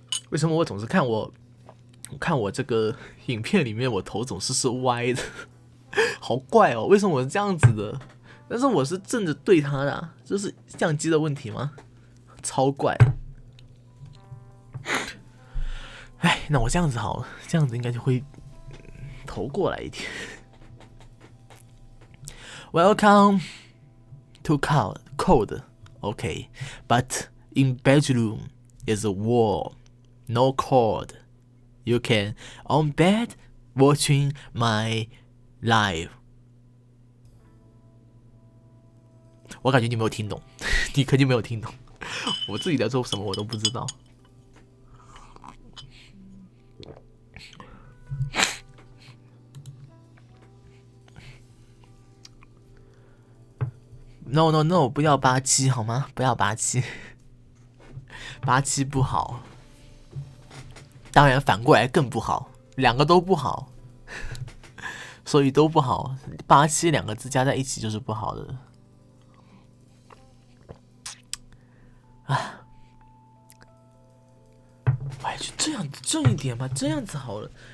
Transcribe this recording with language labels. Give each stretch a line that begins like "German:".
Chinese: 为什么我总是看我这个影片里面我头总是歪的，好怪哦！为什么我是这样子的？但是我是正着对他的啊，这是相机的问题吗？超怪！那我这样子好了，这样子应该就会投过来一点。
English: Welcome to code, okay, but in bedroom is a wall, no cord. You can on bed watching my live.
Chinese: 我感觉你没有听懂，你肯定没有听懂。我自己在做什么我都不知道。
English: No no no，
Chinese: 不要87好吗？不要87，87不好。当然反过来更不好，两个都不好，所以都不好。 87两个字加在一起就是不好的。啊，哎，就这样子正一点吧，这样子好了。